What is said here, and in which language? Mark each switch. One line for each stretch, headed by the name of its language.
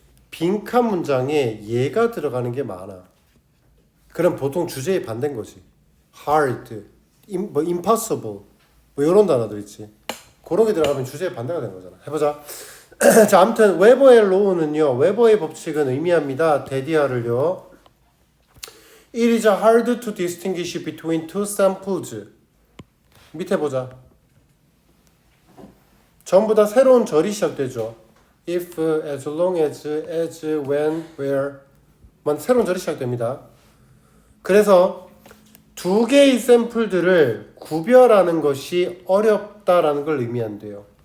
Korean: 빈칸 문장에 얘가 들어가는 게 많아. 그럼 보통 주제에 반대인 거지. hard, impossible, 이런 단어들 있지. 그런 게 들어가면 주제에 반대가 되는 거잖아. 해보자. 자, 아무튼 웨버의 로우는요. 웨버의 법칙은 의미합니다. 데디아를요.
English: It is hard to distinguish between two samples.
Korean: 밑에 보자. 전부 다 새로운 절이 시작되죠.
English: If, as long as, when, where
Korean: 만 새로운 절이 시작됩니다. 그래서 두 개의 샘플들을 구별하는 것이 어렵다라는 걸 의미한대요.